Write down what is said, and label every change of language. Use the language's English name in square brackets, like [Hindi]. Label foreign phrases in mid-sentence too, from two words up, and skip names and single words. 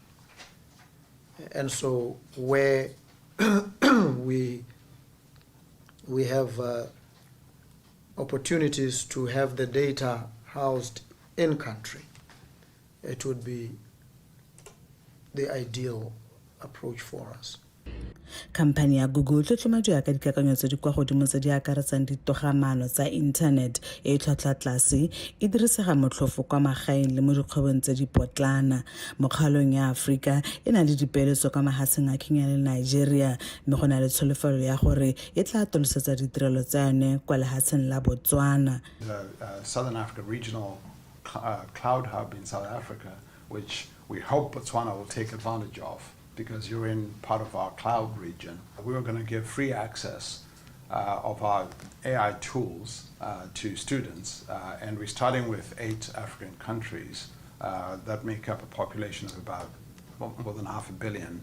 [English] And so where we have opportunities to have the data housed in country, it would be the ideal approach for us. [Tswana] Khamphani ya Google tlhotlhomadiwa ka dikakanyo tse di kwa godimo tse di akaretsang ditogamano tsa internet e tlhotlhwa tlase e dirisega motlhofo kwa magaeng le mo dikgwebong tse di potlana mo kgaolong ya Afrika e na le dipeeletso kwa mahatsheng a Kenya le Nigeria mme go na le tsholofelo ya gore e tla atolosetsa ditirelo tsa yone kwa lehatsheng la Botswana. [English] The Southern Africa Regional Cloud Hub in South Africa, which we hope Botswana will take advantage of, because you're in part of our cloud region. We were going to give free access of our AI tools to students, and we're starting with 8 African countries that make up a population of about more than 500 million.